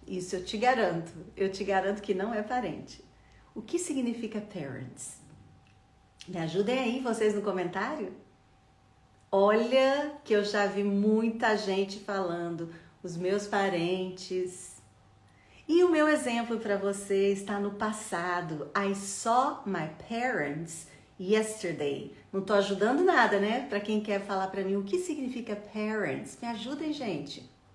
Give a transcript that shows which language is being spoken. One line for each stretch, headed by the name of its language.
Portuguese: Isso eu te garanto. Eu te garanto que não é parente. O que significa parents? Me ajudem aí, vocês no comentário. Olha que eu já vi muita gente falando os meus parentes. E o meu exemplo para você está no passado.
English: I saw my parents yesterday.
Portuguese: Não tô ajudando nada, né? Para quem quer falar para mim o que significa parents. Me ajudem, gente.